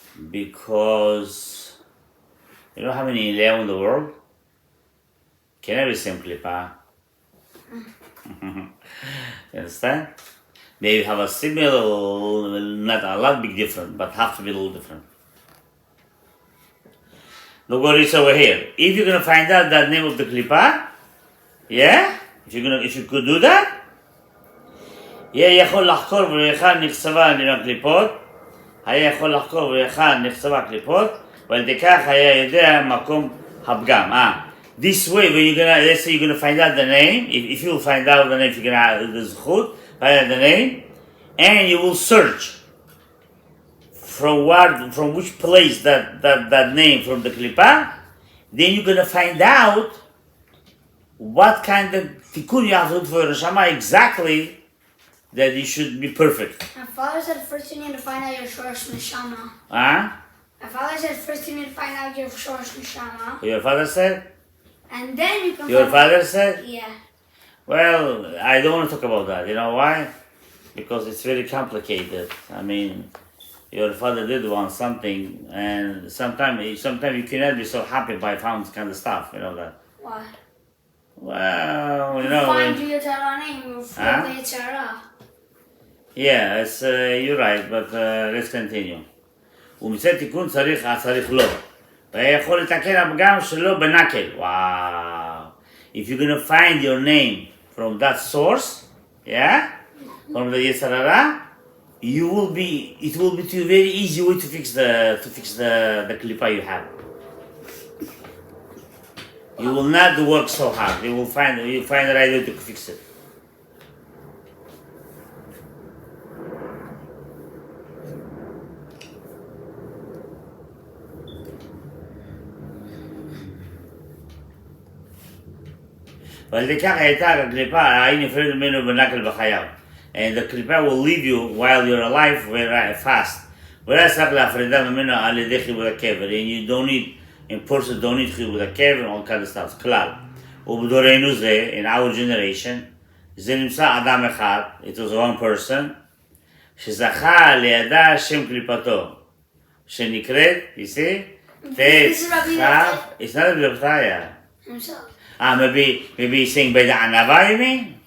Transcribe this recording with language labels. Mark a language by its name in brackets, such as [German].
[English] Because you know how many Eliyahu in the world? Can I be same klipa? You understand? Maybe have a similar, not a lot big different, but have to be a little different. Look what it is over here. If you're gonna find out that name of the klipa, yeah, if you could do that, [Hebrew] יהיה יכול לחקור ולהיכן נכסבה הקליפות, היה יכול לחקור ולהיכן נכסבה הקליפות, ועל ידי כך היה יודע מקום הפגם. [English] This way, when you're gonna, let's say you're gonna find out the name, if you'll find out the name, if you're gonna have the zchut, find out the name, and you will search from which place that name from the klipa, then you're gonna find out what kind of tikkun you have to do for your neshama exactly that you should be perfect. My father said first you need to find out your shorosh neshama. Huh? My father said first you need to find out your shorosh neshama. Your father said? And then you can Your find father said? out. Yeah. Well, I don't want to talk about that. You know why? Because it's very complicated. I mean, your father did want something, and sometimes you cannot be so happy by found kind of stuff. You know that. Why? Well, you know. Find your Torah name. Huh? Yeah, it's, you're right, but let's continue. [Hebrew] ומצד תיקון צריך לו. והיה יכול לתקן הפגם שלו בנקל. [English] Wow. If you're going to find your name from that source, yeah, from the Yetzirah, it will be to you very easy way to fix the klipa you have. You will not work so hard. You find the right way to fix it. [Hebrew] ועל ידי כך הייתה הקליפה, ההיא נפרדת ממנו בנקל בחייו. [English] And the klipa will leave you while you're alive very fast. [Hebrew] ולא צריך להפרידה ממנו על ידי חיבור הקבר. [English] And you don't need, in person don't need חיבור הקבר, all kind of stuff, כלל. [Hebrew] ובדורנו זה, [English] in our generation, [Hebrew] זה נמצא אדם אחד, [English] it was one person, [Hebrew] שזכה לידה שם קליפתו, שנקראת, [English] you see? This is Rabbi Yehuda. It's not Rabbi Fetaya. Himself. Maybe he's saying by the anava, you mean?